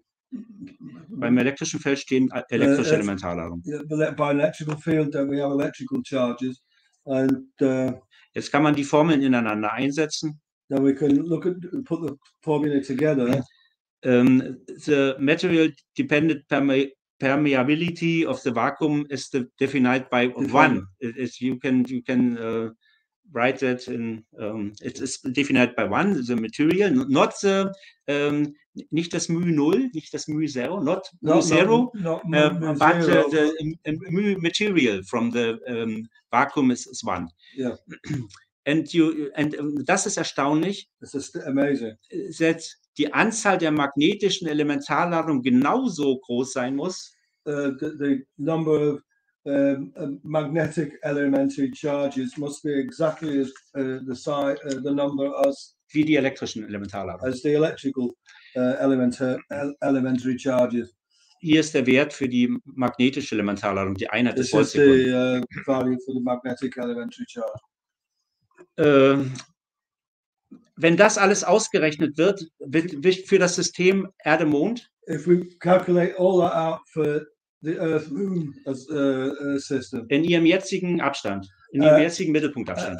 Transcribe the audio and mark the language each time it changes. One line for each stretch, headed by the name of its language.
German: beim elektrischen Feld stehen elektrische Elementarladungen.
English: By electrical field, we have electrical charges, and
German: jetzt kann man die Formeln ineinander einsetzen.
English: Then we can put the formula together. The material dependent permeability of the vacuum is defined by 1. You can write that in. It is defined by 1. The material, not the
German: nicht das μ0, nicht das μ0,
English: not μ0, but the material from the vacuum is 1. Yeah. And
German: das ist erstaunlich.
English: This is amazing. That
German: die Anzahl der magnetischen Elementarladungen genauso groß sein muss.
English: The number of magnetic elementary charges must be exactly as the number as
German: wie die elektrischen Elementarladungen.
English: As the electrical elementary charges.
German: Hier ist der Wert für die magnetische Elementarladung, die Einheit des Voltsekunde.
English: This is the value for the magnetic elementary charge.
German: Wenn das alles ausgerechnet wird für das System Erde-Mond.
English: If we calculate all that out for the Earth-Moon system.
German: In ihrem jetzigen Abstand, in ihrem jetzigen Mittelpunktabstand.